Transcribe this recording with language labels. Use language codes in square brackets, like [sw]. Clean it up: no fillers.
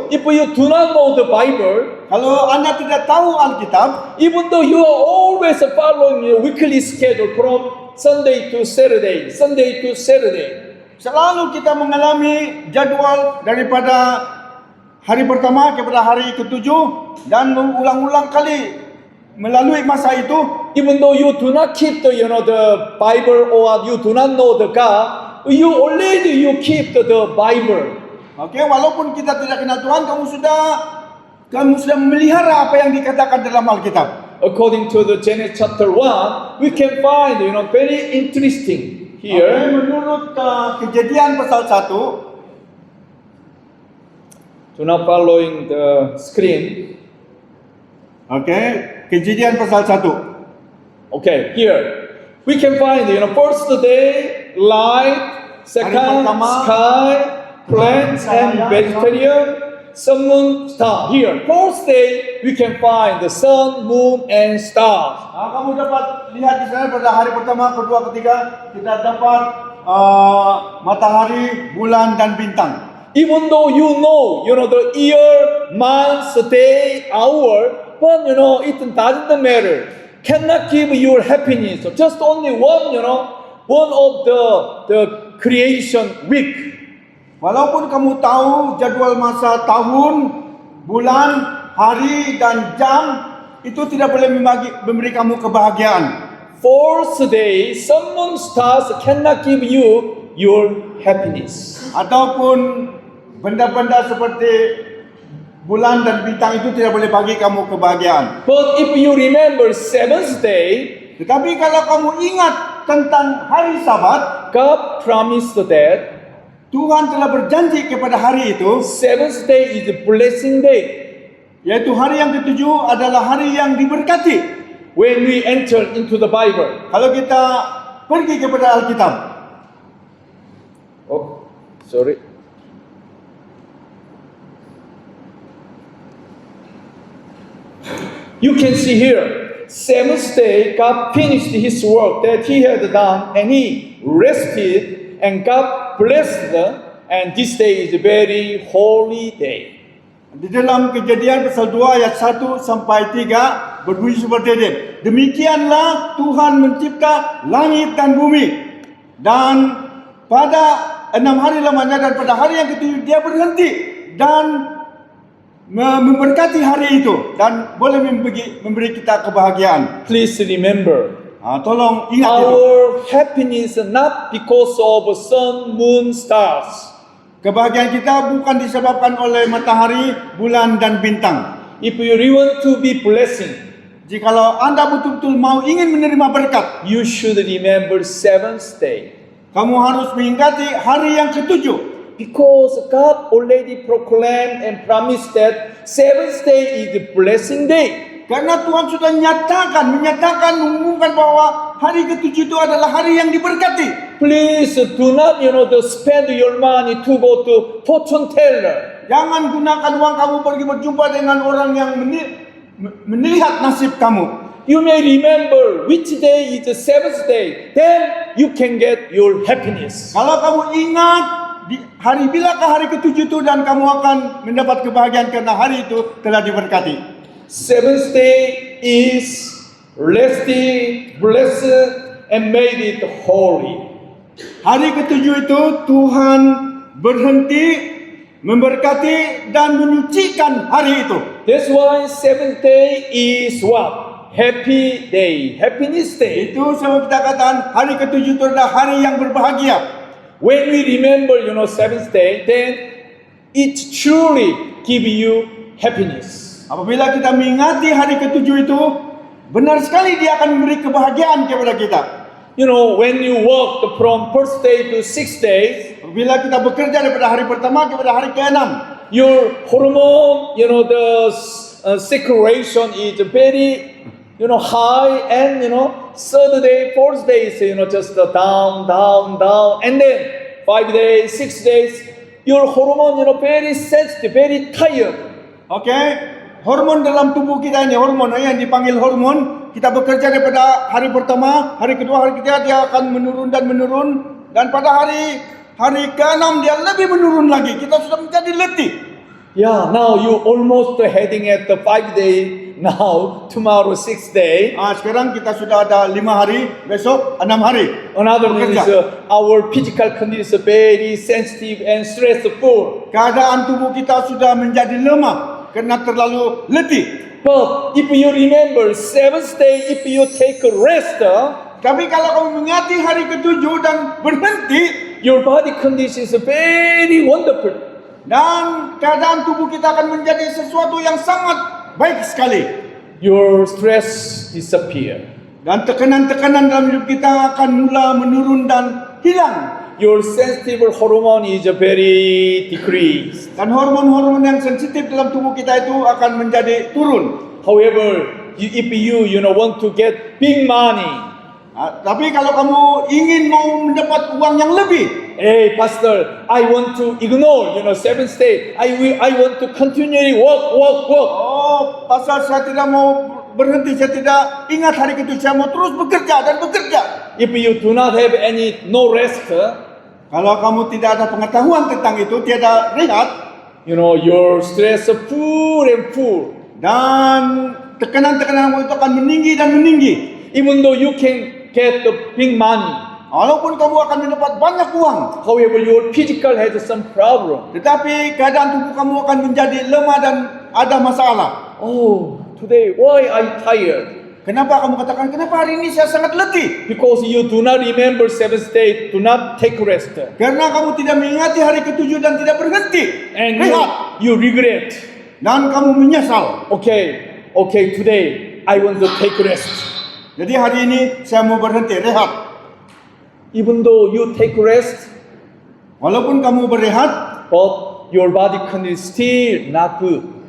[en] you do not know the Bible, [id] Kalau Anda tidak tahu Alkitab, [en] even though you are always following your weekly schedule from Sunday to Saturday, Sunday to Saturday, [id] selalu kita mengalami jadwal daripada hari pertama kepada hari ketujuh dan mengulang-ulang kali melalui masa itu. [en] even though you do not keep the Bible or you do not know the God, you keep the Bible. [id] Oke, walaupun kita tidak kenal Tuhan, kamu sudah memelihara apa yang dikatakan dalam Alkitab. [en] According to the Genesis chapter 1, we can find very interesting Oke, here. [id] menurut Kejadian pasal 1, [en] Do not following the screen. [id] oke, Kejadian pasal 1. [en] Okay, here we can find first day light, second [id] pertama, [en] sky, plants and [id] cahaya, [en] vegetarian, sun, moon, star. Here, fourth day we can find the sun, moon and stars. [id] Kamu dapat lihat di sana pada hari pertama, kedua, ketiga kita dapat matahari, bulan dan bintang. [en] Even though you know the year, months, day, hour, but it doesn't matter. Cannot give your happiness. Just only one of the creation week. [id] Walaupun kamu tahu jadwal masa tahun, bulan, hari dan jam, itu tidak boleh memberi kamu kebahagiaan. [en] Fourth day, sun, moon, stars cannot give you your happiness. [id] Ataupun benda-benda seperti bulan dan bintang itu tidak boleh bagi kamu kebahagiaan. [en] But if you remember seventh day, [id] Tetapi kalau kamu ingat tentang hari Sabat, [en] God promised that [id] Tuhan telah berjanji kepada hari itu, [en] seventh day is a blessing day. [id] yaitu hari yang ketujuh adalah hari yang diberkati. [en] When we enter into the Bible. [id] Kalau kita pergi kepada Alkitab, [en] Oh, sorry. You can see here, seventh day, God finished His work that He had done, and He rested, and God blessed them, and this day is a very holy day. [id] di dalam Kejadian pasal 2 ayat 1 sampai 3 berbunyi seperti ini. Demikianlah Tuhan mencipta langit dan bumi, dan pada 6 hari lamanya, dan pada hari yang ketujuh Dia berhenti dan memberkati hari itu dan boleh memberi kita kebahagiaan. [en] Please remember, [id] Tolong ingat itu. [en] our happiness is not because of sun, moon, stars. [id] Kebahagiaan kita bukan disebabkan oleh matahari, bulan dan bintang. [en] If you really want to be blessing, [id] Jikalau Anda betul-betul mau ingin menerima berkat, [en] you should remember seventh day. [id] kamu harus mengingati hari yang ketujuh. [en] Because God already proclaimed and promised that seventh day is the blessing day. [id] Karena Tuhan sudah menyatakan, mengumumkan bahwa hari ketujuh itu adalah hari yang diberkati. [en] Please do not, spend your money to go to fortune teller. [id] Jangan gunakan uang kamu pergi berjumpa dengan orang yang melihat nasib kamu. [en] You may remember which day is the seventh day. Then you can get your happiness. [id] Kalau kamu ingat hari bilakah hari ketujuh itu, dan kamu akan mendapat kebahagiaan karena hari itu telah diberkati. [en] Seventh day is resting, blessed, and made it holy. [id] Hari ketujuh itu Tuhan berhenti, memberkati dan menyucikan hari itu. [en] That's why seventh day is what? Happy day, happiness day. [id] Itu sebab kita katakan hari ketujuh itu adalah hari yang berbahagia. [en] When we remember, seventh day, then it truly give you happiness. [id] Apabila kita mengingati hari ketujuh itu, benar sekali Dia akan memberi kebahagiaan kepada kita. [en] When you walk from first day to 6 days, [id] Apabila kita bekerja daripada hari pertama kepada hari ke-6, [en] your hormone, the circulation is very, high, and third day, fourth day is just down, and then 5 days, 6 days, your hormone very sensitive, very tired. [id] oke, hormon dalam tubuh kita ini, hormon yang dipanggil hormon, kita bekerja daripada hari pertama, hari kedua, hari ketiga dia akan menurun, dan pada hari ke-6 dia lebih menurun lagi. Kita sudah menjadi letih. [en] Yeah, now you almost heading at the 5-day. Now tomorrow 6th day. [id] Sekarang kita sudah ada 5 hari, besok 6 hari. [en] Another thing is our physical condition is very sensitive and stressful. [id] Keadaan tubuh kita sudah menjadi lemah karena terlalu letih. [en] But if you remember 7th day, if you take a rest, [id] Tapi kalau kamu mengingati hari ke-7 dan berhenti, [en] your body condition is very wonderful. [id] dan keadaan tubuh kita akan menjadi sesuatu yang sangat baik sekali. [en] Your stress disappear. [id] Dan tekanan-tekanan dalam hidup kita akan mula menurun dan hilang. [en] Your sensitive hormone is very decreased. [id] Dan hormon-hormon yang sensitif dalam tubuh kita itu akan menjadi turun. [en] However, if you want to get big money, [id] Tapi kalau kamu ingin mau mendapat uang yang lebih, [en] hey pastor, I want to ignore 7th day. I want to continually work. [id] oh, pasal saya tidak mau berhenti, saya tidak ingat hari ke-7, saya mau terus bekerja dan bekerja. [en] If you do not have no rest, [id] Kalau kamu tidak ada pengetahuan tentang itu, tiada rehat, [en] your stress full and full. [id] dan tekanan-tekanan itu akan meninggi dan meninggi. [en] Even though you can get the big money, [id] Walaupun kamu akan mendapat banyak uang, [en] however, your physical has some problem. [id] tetapi keadaan tubuh kamu akan menjadi lemah dan ada masalah. [en] Oh, today why I tired? [id] Kenapa kamu katakan, kenapa hari ini saya sangat letih? [en] Because you do not remember 7th day, do not take rest, [id] Karena kamu tidak mengingati hari ke-7 dan tidak berhenti. [en] and [id] Rehat. [en] you regret. [id] Dan kamu menyesal. [en] Okay, today I want to take rest. [id] Jadi hari ini saya mau berhenti, rehat. [en] Even though you take rest, [id] Walaupun kamu berehat, [en] but your body condition still not good.